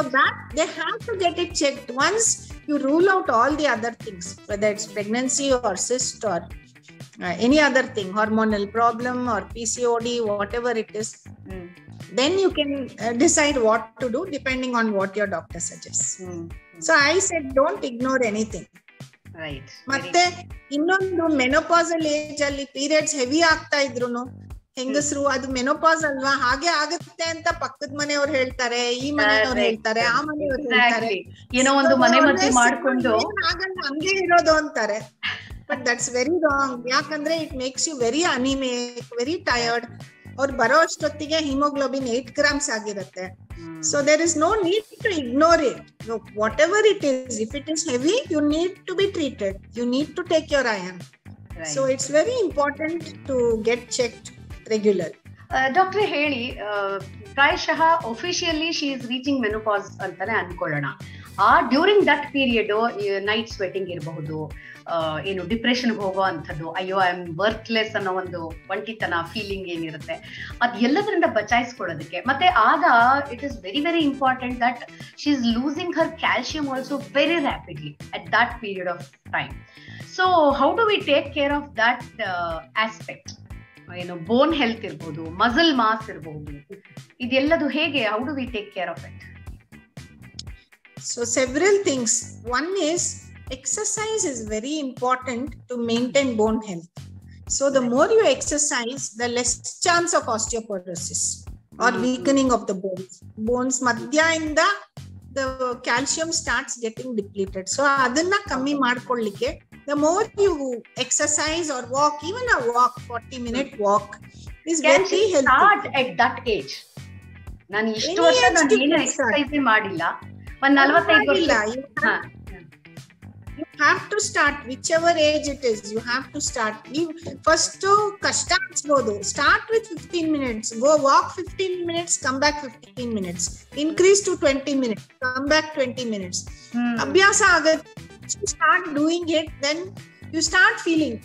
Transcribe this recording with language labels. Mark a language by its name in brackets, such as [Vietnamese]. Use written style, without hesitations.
[English] So that they have to get it checked. Once you rule out all the other things, whether it's pregnancy or cyst or any other thing, hormonal problem or PCOD, whatever it is, then you can decide what to do depending on what your doctor suggests. So I said, don't ignore anything. Right. [Kannada] ಮತ್ತೆ ಇನ್ನೊಂದು menopausal age ಅಲ್ಲಿ periods heavy ಆಗ್ತಾ ಇದ್ರು ಹೆಂಗಸರು, ಅದು menopause ಅಲ್ವಾ, ಹಾಗೆ ಆಗುತ್ತೆ ಅಂತ ಪಕ್ಕದ ಮನೆಯವ್ರು ಹೇಳ್ತಾರೆ, ಈ ಮನೆಯವ್ರು ಹೇಳ್ತಾರೆ, ಆ ಮನೆಯವ್ರು ಹೇಳ್ತಾರೆ, ಏನೋ ಒಂದು ಮನೆ ಮದ್ದು ಮಾಡ್ಕೊಂಡು ಹಂಗೆ ಇರೋದು ಅಂತಾರೆ. [English] But that's very wrong. ಯಾಕಂದ್ರೆ it makes you very anaemic, very tired. [Kannada] ಅವ್ರು ಬರೋ ಅಷ್ಟೊತ್ತಿಗೆ ಹಿಮೋಗ್ಲೋಬಿನ್ 8 grams ಆಗಿರುತ್ತೆ. [English] So there is no need to ignore it. No, whatever it is, if it is heavy, you need to be treated. You need to take your iron. Right. So it's very important to get checked regularly. Doctor [Kannada] ಹೇಳಿ, ಪ್ರಾಯಶಃ [English] officially she is reaching menopause [Kannada] ಅಂತಾನೆ ಅನ್ಕೊಳ್ಳೋಣ. [English] during that period night sweating [Kannada] ಇರಬಹುದು, ಏನು depression ಹೋಗೋ ಅಂಥದ್ದು, ಅಯ್ಯೋ [English] I am worthless [Kannada] ಅನ್ನೋ ಒಂದು ಒಂಟಿತನ ಫೀಲಿಂಗ್ ಏನಿರುತ್ತೆ, ಅದ್ ಎಲ್ಲದರಿಂದ ಬಚಾಯಿಸ್ಕೊಳ್ಳೋದಕ್ಕೆ. ಮತ್ತೆ ಆಗ [English] It is very very important that she is losing her calcium also very rapidly at that period of time. So how do we take care of that aspect? [Kannada] ಏನು bone health ಇರ್ಬೋದು, muscle mass ಇರಬಹುದು, ಇದೆಲ್ಲದು ಹೇಗೆ, [English] How do we take care of it? So several things. One is exercise is very important to maintain bone health. So the more you exercise, the less chance of osteoporosis or weakening of the bones. Bones [Kannada] madhya inda [English] the calcium starts getting depleted. So [Kannada] adanna kammi madkollike, [English] the more you exercise or walk, even a walk, 40-minute walk is very healthy. Start at that age. [Kannada] ನಾನು ಇಷ್ಟು ವರ್ಷ ನಾನು ಏನು exercise ಮಾಡಿಲ್ಲ, ಒಂದು 45 ವರ್ಷ. [English] You have to start whichever age it is. You have to start. You first [Kannada] kashta anisbodu. [English] Start with 15 minutes. Go walk 15 minutes. Come back 15 minutes. Increase to 20 minutes. Come back 20 minutes. [Kannada] Abhyasa agar [English] you start doing it, then you start feeling.